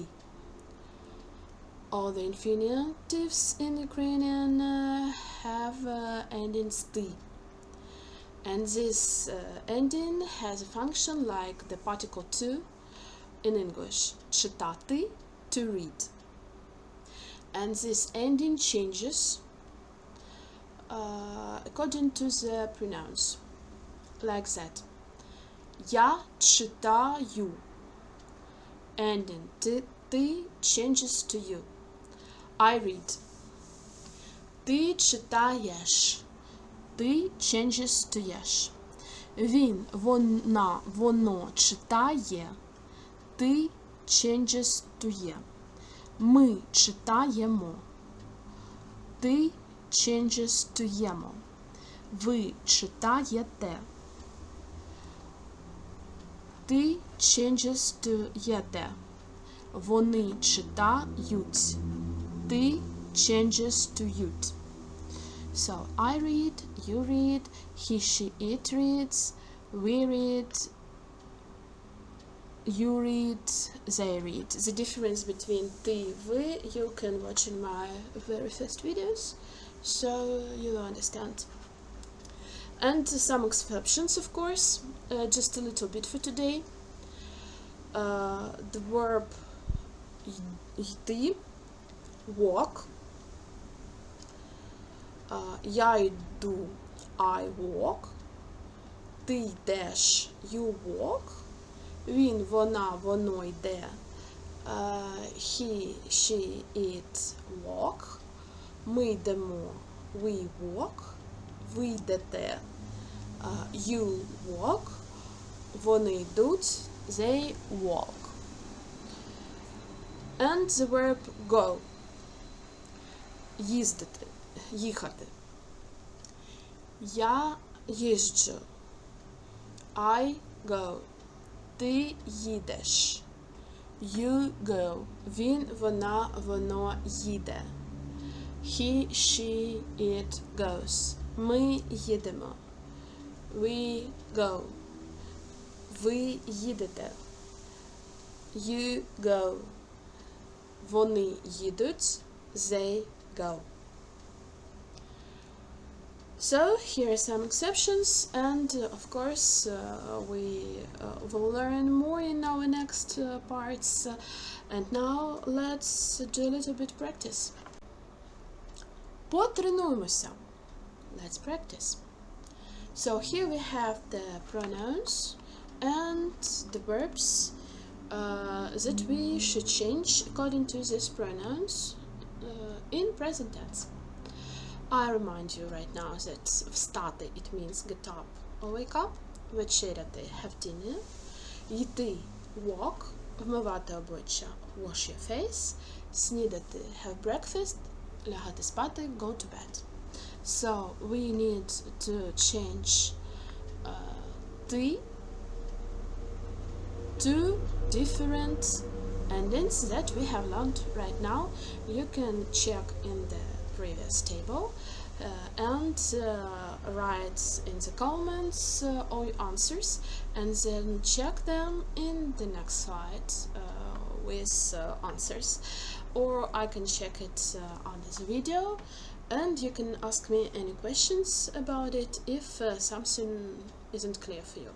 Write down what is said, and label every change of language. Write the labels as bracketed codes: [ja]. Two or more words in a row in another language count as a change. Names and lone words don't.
[en] All the infinitives in Ukrainian have endings "ty", and this ending has a function like the particle "to" in English. Читати, to read. And this ending changes according to the pronouns, like that. [uk] Я читаю. [en] Ending "ty" changes to you. I read. [uk] Ти читаєш. Ти [en] changes to [uk] єш. Він, вона, воно читає. Ти [en] changes to [uk] є. Ми читаємо. [en] Ти changes to ємо. [uk] Ви читаєте. Ти [en] changes to [uk] єте. Вони читають. Ти [en] changes to [uk] ють. [en] So, I read, you read, he, she, it reads, we read, you read, they read. The difference between [uk] ти, ви, [en] you can watch in my very first videos, so you will understand. And some exceptions, of course, just a little bit for today. The verb йти, walk. [uk] Я йду, [en] I walk. [uk] Ти йдеш, [en] you walk. [uk] Він, вона, воно йде, [en] he, she, it walk. [uk] Ми йдемо, [en] we walk. [uk] Ви йдете, [en] you walk. [uk] Вони йдуть, [en] they walk. And the verb go. [uk] Їздити, їхати. Я їжджу. [en] I go. [uk] Ти їдеш. [en] You go. [uk] Він, вона, воно їде. [en] He, she, it goes. [uk] Ми їдемо. [en] We go. [uk] Ви їдете. [en] You go. [uk] Вони їдуть. [en] They go. So, here are some exceptions, and of course, we will learn more in our next parts. And now, let's do a little bit practice. Потренуємося. Let's practice. So, here we have the pronouns and the verbs that we should change according to these pronouns in present tense. I remind you right now that встати it means get up or wake up, вечеряти have dinner, йти walk, [uk] вмивати обличчя [en] wash your face, снідати have breakfast, [uk] лягати спати [en] go to bed. So we need to change ти to different endings that we have learned right now. You can check in the previous table and write in the comments all your answers, and then check them in the next slide with answers, or I can check it under the video, and you can ask me any questions about it if something isn't clear for you.